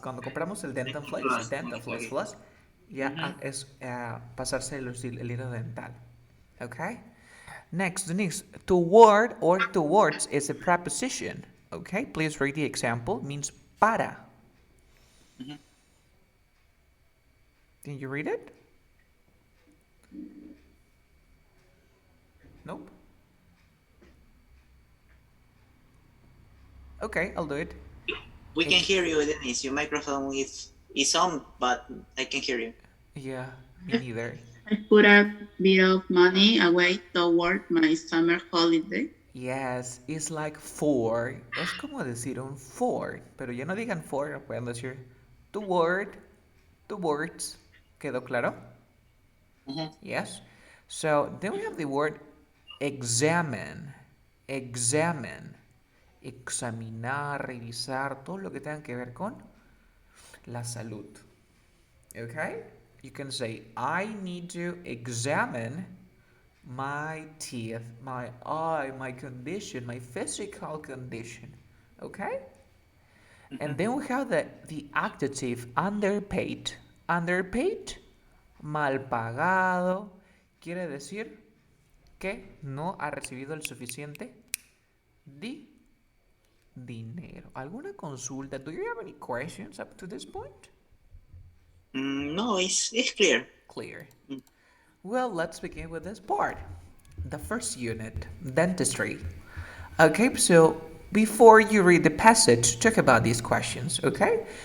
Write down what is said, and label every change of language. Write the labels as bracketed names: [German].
[Spanish] Cuando compramos el dental floss, [English] Okay. [Spanish] floss, ya es pasarse el hilo dental. [English] Okay? Next, toward or towards is a preposition. Okay, please read the example. Means para. Can you read it? Nope. Okay, I'll do it. We can hear you, Dennis. Your microphone is on, but I can hear you. Yeah, me neither. I put a bit of money away toward my summer holiday. Yes, it's like for. [Spanish] Es como decir un for, pero ya no digan for, pueden decir toward, towards. ¿Quedó claro? Yes. [English] So then we have the word examine. Examine. [Spanish] Examinar, revisar, todo lo que tenga que ver con la salud. [English] Okay? You can say, I need to examine my teeth, my eye, my condition, my physical condition. Okay? And then we have the adjective underpaid. [Spanish] Underpaid, mal pagado, quiere decir que no ha recibido el suficiente dinero. ¿Alguna consulta? [English] Do you have any questions up to this point? No, it's clear. Clear. Well, let's begin with this part. The first unit, dentistry. Okay, so before you read the passage, talk about these questions, okay?